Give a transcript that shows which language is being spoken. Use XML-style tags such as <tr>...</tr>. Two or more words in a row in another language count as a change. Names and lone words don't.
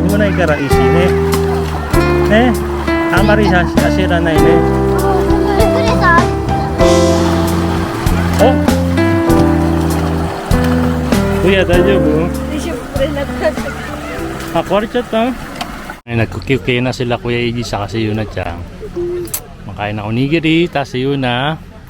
<ja>危ないから石ね。ね。あんまり走らないね。びっくりした。おKuya,大丈夫? Ah,壊れちゃった?</ja> <tl>Ay, nagkukiw na sila Kuya Iggy sa kasi Yuna Chang. Makain na onigiri, tas si Yuna.</tl>